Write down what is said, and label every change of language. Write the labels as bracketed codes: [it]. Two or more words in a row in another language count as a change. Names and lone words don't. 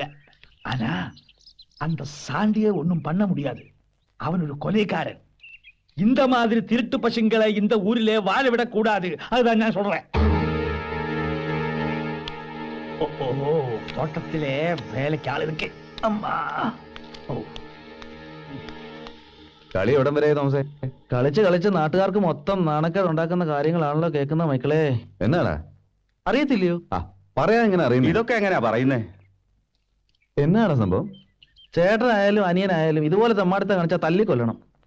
[ta] ஆனா அந்த சாண்டியை ஒன்னும் பண்ண முடியாது. அவன் ஒரு கொலைக்காரன். இந்த மாதிரி திருட்டு பசங்களை இந்த ஊரிலே வாழ விடக் கூடாது. அதுதான் நான் சொல்றேன். தோட்டத்திலே வேலைக்கு ஆள் இருக்கு. அம்மா, [ml] കളി എവിടം വരെ തോമസേ? കളിച്ച് കളിച്ച് നാട്ടുകാർക്ക് മൊത്തം നാണക്കേട് ഉണ്ടാക്കുന്ന കാര്യങ്ങളാണല്ലോ കേൾക്കുന്ന മക്കളെ. എന്നാടാ അറിയത്തില്ലയോ? ആ, പറയാൻ എങ്ങനെ അറിയുന്നു? ഇതൊക്കെ എങ്ങനെയാ പറയുന്നേ? എന്നാടാ സംഭവം? ചേട്ടനായാലും അനിയനായാലും ഇതുപോലെ തെമ്മാടുത്ത കാണിച്ചാൽ തല്ലിക്കൊല്ലണം.